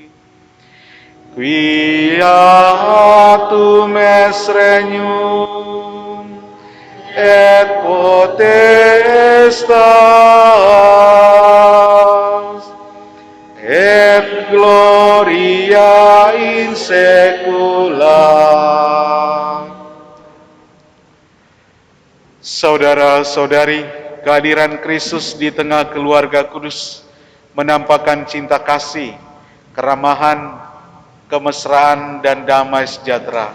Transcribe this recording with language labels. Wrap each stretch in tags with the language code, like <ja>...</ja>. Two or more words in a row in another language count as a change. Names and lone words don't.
<la>Quia tum es regnum et potestas et gloria in saecula.</la> <id>Saudara-saudari, kehadiran Kristus di tengah keluarga kudus menampakkan cinta kasih, keramahan, kemesraan, dan damai sejahtera.</id>